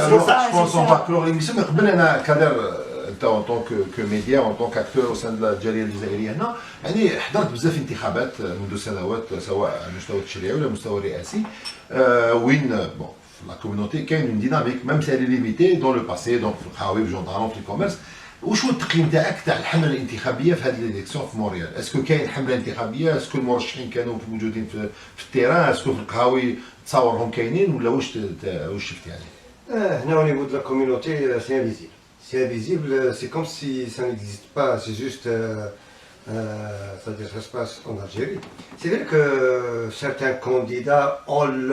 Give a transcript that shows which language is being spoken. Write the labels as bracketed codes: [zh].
[fr] Je pense qu'on va clore l'émission, mais [ar] قبل أنا كادر أنت [fr] en tant que média, en tant qu'acteur au sein de [ar] الجالية الجزائرية هنا، يعني حضرت بزاف انتخابات منذ سنوات سواء على المستوى التشريعي ولا المستوى الرئاسي وين [fr] bon la communauté qui a une dynamique même si elle est limitée dans le passé donc [ar] في القهاوي في الجندران في الكوميرس. وش هو التقييم تاعك تاع الحمله الانتخابيه في هذه الاليكسيون في موريال؟ اسكو كاين حمله انتخابيه؟ اسكو المرشحين كانوا موجودين في التيران؟ اسكو في القهاوي تصاورهم كاينين ولا واش شفت يعني؟ هنا [fr] au niveau de la communauté c'est invisible. C'est invisible, c'est comme si ça n'existe pas, c'est juste c'est-à-dire ça se passe en Algérie. C'est vrai que certains candidats ont